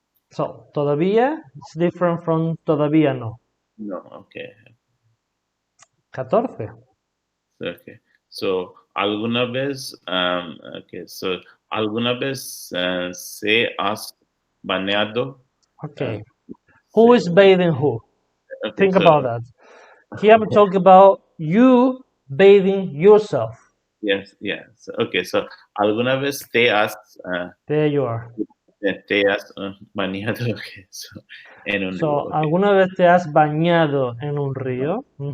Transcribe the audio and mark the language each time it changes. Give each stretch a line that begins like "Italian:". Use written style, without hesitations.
English: So todavía is different from todavía no. No, okay. 14. Okay.
Spanish: So alguna vez, so alguna vez se has bañado.
English: Okay. Who is bathing who? Think about that. Here I'm talking about you bathing yourself. Yes, yes.
Spanish: Okay, so alguna vez te has.
English: There you are.
Spanish: Te has bañado. Okay, so en un
English: So,
Spanish: río. ¿alguna vez te has bañado en un río?